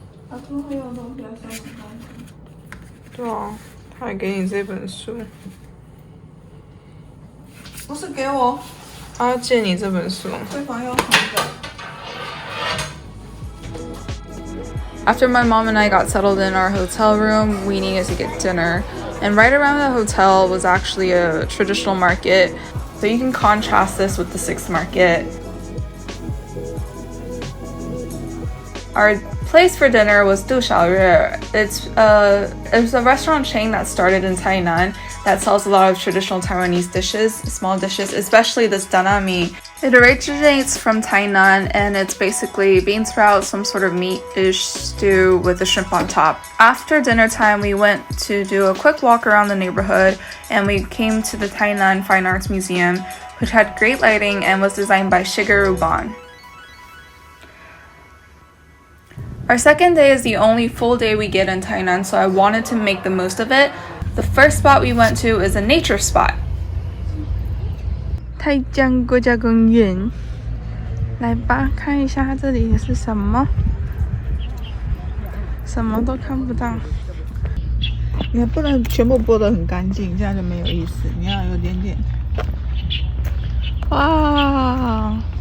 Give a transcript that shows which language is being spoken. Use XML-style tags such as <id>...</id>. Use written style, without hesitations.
<zh>把最后一样东西要收拾干净。对啊，他还给你这本书。不是给我，他要借你这本书。对方要还的。</zh> <en>After my mom and I got settled in our hotel room, we needed to get dinner. And right around the hotel was actually a traditional market. So you can contrast this with the 6th market. Our place for dinner was Du Xiaoyue. It's a restaurant chain that started in Tainan that sells a lot of traditional Taiwanese dishes, small dishes, especially this danami. It originates from Tainan and it's basically bean sprouts, some sort of meat-ish stew with a shrimp on top. After dinner time, we went to do a quick walk around the neighborhood and we came to the Tainan Fine Arts Museum, which had great lighting and was designed by Shigeru Ban. Our second day is the only full day we get in Tainan, so I wanted to make the most of it. The first spot we went to is a nature spot. Taijiang National Park.</en> <zh>来吧，看一下这里是什么？什么都看不到。你不能全部剥得很干净，这样就没有意思。你要有点点。哇！</zh>